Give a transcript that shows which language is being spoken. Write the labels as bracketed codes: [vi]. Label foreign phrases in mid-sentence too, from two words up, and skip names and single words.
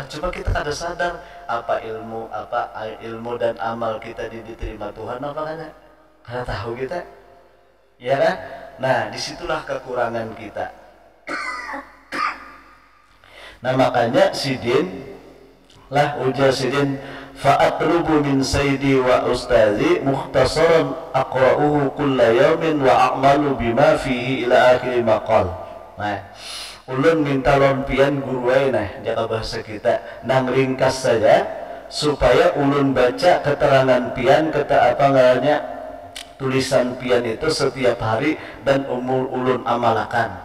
[bjn] Cuma kita kada sadar apa ilmu dan amal kita diterima Tuhan apa kada. Kada tahu kita, ya kan? Nah, disitulah kekurangan kita. Nah makanya sidin lah ujar sidin [ar] فأطلب من سيدي وأستاذي مختصرا أقرؤه كل يوم وأعمل بما فيه إلى آخر المقال. [bjn] Nah ulun minta lompian guruai nah jaga bahasa kita nang ringkas saja supaya ulun baca keterangan pian kata apa namanya tulisan pian itu setiap hari dan ulun amalakan.